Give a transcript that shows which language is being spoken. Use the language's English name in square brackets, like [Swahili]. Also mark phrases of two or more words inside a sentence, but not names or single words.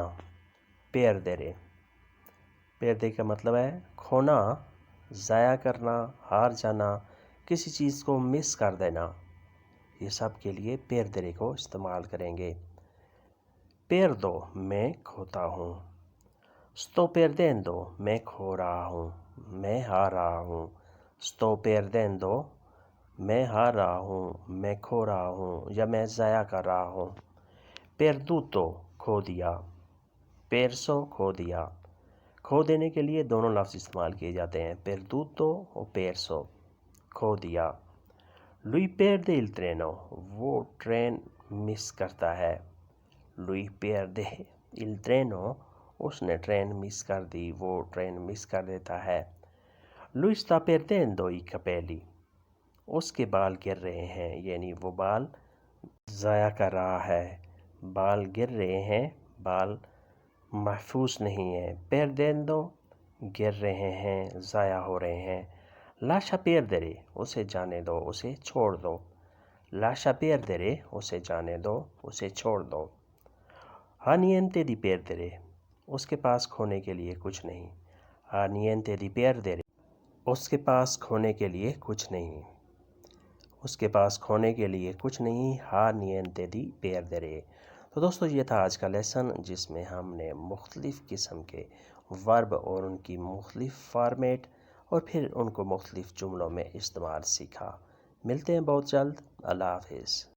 [Urdu] perdere. perdere کا مطلب ہے کھونا، ضائع کرنا، ہار جانا، کسی چیز کو مس کر دینا. یہ سب کے لیے perdere کو استعمال کریں گے. perdo میں کھوتا ہوں. [Italian] sto perdendo [Urdu] میں کھو رہا ہوں، میں ہار رہا ہوں. [Italian] sto perdendo [Urdu] میں ہار رہا ہوں، میں کھو رہا ہوں یا میں ضائع کر رہا ہوں. perduto کھو دیا. perso کھو دیا. کھو دینے کے لیے دونوں لفظ استعمال کیے جاتے ہیں، perduto اور perso. کھو دیا. [Italian] lui perde il treno. [Urdu] وہ ٹرین مس کرتا ہے. [Italian] lui perde il treno. [Urdu] اس نے ٹرین مس کر دی، وہ ٹرین مس کر دیتا ہے. [Italian] lui sta perdendo i capelli. [Urdu] اس کے بال گر رہے ہیں، یعنی وہ بال ضائع کر رہا ہے. بال گر رہے ہیں، بال محفوظ نہیں ہیں. perdendo گر رہے ہیں، ضائع ہو رہے ہیں. [Italian] lascia perdere [Urdu] اسے جانے دو، اسے چھوڑ دو. [Italian] lascia perdere [Urdu] اسے جانے دو، اسے چھوڑ دو. [Italian] ha niente di perdere [Urdu] اس کے پاس کھونے کے لیے کچھ نہیں. [Italian] ha niente di perdere [Urdu] اس کے پاس کھونے کے لیے کچھ نہیں. اس کے پاس کھونے کے لیے کچھ نہیں. [Italian] ha niente di perdere. [Urdu] تو دوستو یہ تھا آج کا لیسن، جس میں ہم نے مختلف قسم کے ورب اور ان کی مختلف فارمیٹ اور پھر ان کو مختلف جملوں میں استعمال سیکھا. ملتے ہیں بہت جلد. اللہ حافظ.